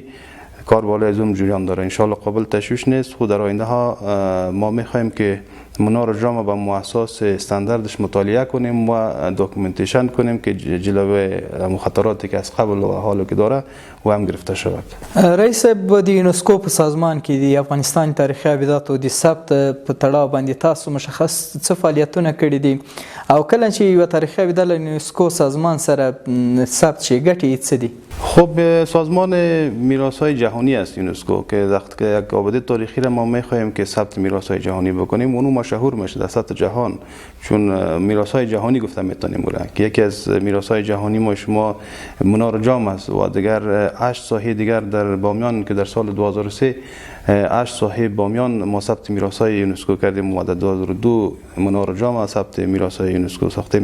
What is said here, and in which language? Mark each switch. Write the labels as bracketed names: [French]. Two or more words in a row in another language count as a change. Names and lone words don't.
[Persian] کار بالای از اون جریان داره، انشالله قابل تشویش نیست. خود در آینده ها ما میخوایم که منار جام با مؤسسات استانداردش مطالعه کنیم و داکومنتیشن کنیم که جلوه مخاطراتی که از قبل و حالا که داره و هم گرفته شود. [Pashto] رئیس د یونسکو په سازمان کې د افغانستان تاریخي ابیات او د ثبت په تړاو باندې تاسو مشخص څه فعالیتونه کړي دي او کله چې یو تاریخي ابیات له یونسکو سازمان سره ثبت شي ګټې څه دي؟ [Persian] خب سازمان میراث‌های جهانی است یونسکو که وقتی که یک آبادی تاریخی را ما می‌خواهیم که ثبت میراث‌های جهانی بکنیم اونو مشهور میشه در سطح جهان، چون میراث‌های جهانی گفته میتونیم که یکی از میراث‌های جهانی ما شما منار جام است و دیگر 8 ساحه دیگر در بامیان که در سال 2003 8 ساحه بامیان ما ثبت میراث‌های یونسکو کردیم و در 2002 منار جام ثبت میراث‌های یونسکو ساختیم.